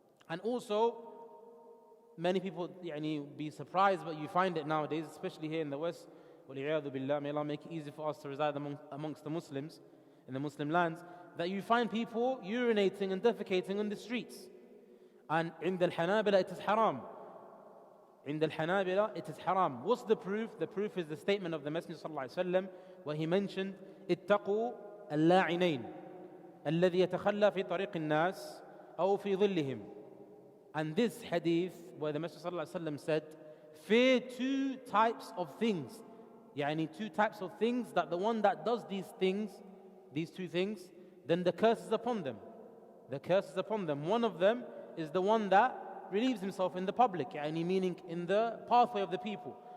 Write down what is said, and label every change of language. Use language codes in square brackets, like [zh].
[en] And also, many people be surprised, but you find it nowadays, especially here in the West. [ar] وَلِعِيَاذُ بِاللَّهِ, [en] may Allah make it easy for us to reside amongst the Muslims, in the Muslim lands, that you find people urinating and defecating on the streets. And in the Hanabila it is haram. [ar] عند الحنابلة [en] it is haram. What's the proof? The proof is the statement of the Messenger صلى الله عليه وسلم where he mentioned [ar] اتقوا اللاعنين الذي يتخلى في طريق الناس أو في ظلهم. [en] And this hadith where the Messenger صلى الله عليه وسلم said, fear two types of things. يعني two types of things, that the one that does these things, these two things, then the curse is upon them. The curse is upon them. One of them is the one that relieves himself in the public, يعني meaning in the pathway of the people.